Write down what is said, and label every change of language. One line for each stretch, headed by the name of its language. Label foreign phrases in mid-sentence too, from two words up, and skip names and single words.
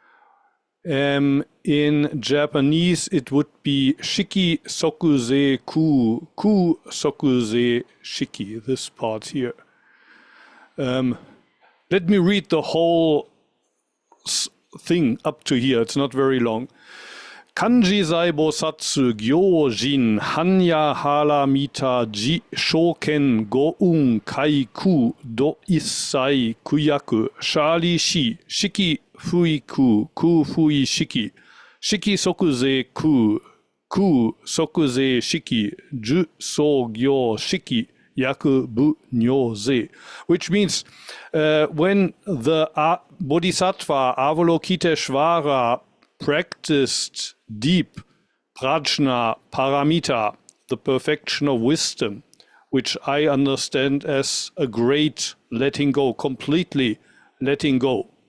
English: In Japanese, it would be
Japanese: 色即是空、空即是色,
English: this part here. Let me read the whole thing up to here. It's not very long.
Japanese: 観自在菩薩行深般若波羅蜜多時照見五蘊皆空度一切苦厄舎利子色不異空空不異色色即是空即是色受想行識亦復如是,
English: which means when the Bodhisattva Avalokiteshvara practiced deep prajna paramita, the perfection of wisdom, which I understand as a great letting go, completely letting go.